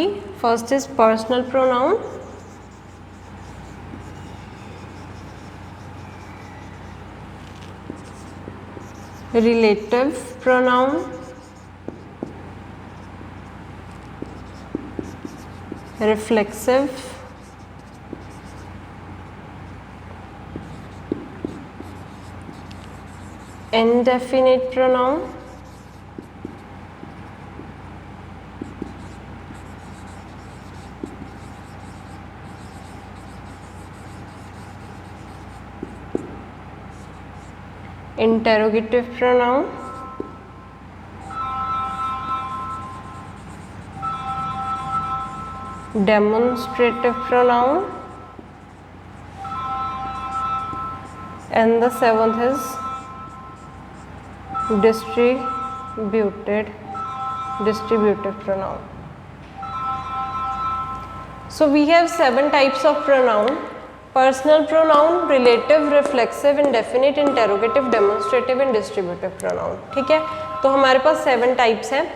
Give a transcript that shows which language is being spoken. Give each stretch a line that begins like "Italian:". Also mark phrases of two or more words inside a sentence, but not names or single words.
English: First is personal pronoun, relative pronoun, reflexive, indefinite pronoun, interrogative pronoun, demonstrative pronoun, and the 7th is distributive pronoun. So we have 7 types of pronoun: personal pronoun, relative, reflexive, indefinite, interrogative, demonstrative and distributive pronoun,
Hindi: ठीक है। तो हमारे पास 7 टाइप्स हैं।